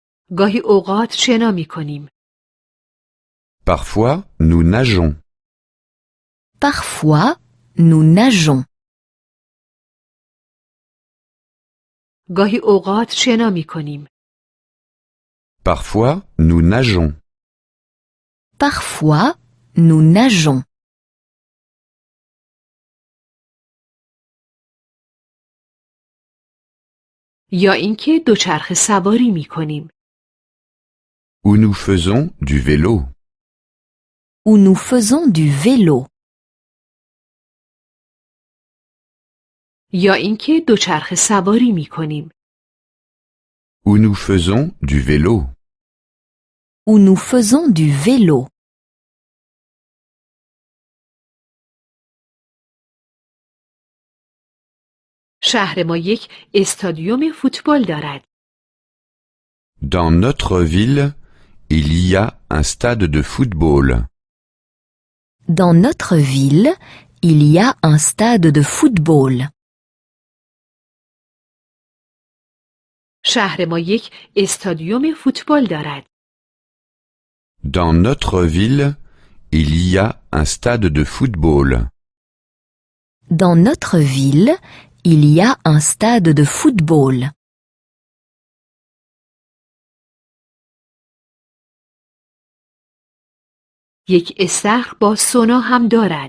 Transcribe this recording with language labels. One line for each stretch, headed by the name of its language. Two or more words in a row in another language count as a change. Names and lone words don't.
Persian: گاهی اوقات شنا می کنیم.
French: Parfois, nous nageons. Parfois, nous nageons.
Persian: گاهی اوقات شنا می کنیم.
French: Parfois, nous nageons. Parfois, nous nageons.
Persian: یا اینکه دوچرخه سواری می کنیم.
French: Ou nous faisons du vélo. Ou nous faisons du vélo.
Persian: یا اینکه دوچرخه سواری می کنیم.
French: Ou nous faisons du vélo. Ou nous faisons du vélo.
Persian: شهر ما یک استادیوم فوتبال دارد.
French: Dans notre ville, il y a un stade de football. Dans notre ville, il y a un stade de football.
Persian: شهر ما یک استادیوم فوتبال دارد.
French: Dans notre ville, il y a un stade de football. Dans notre ville, il y a un stade de football.
Persian: یک استخر با سونا هم دارد.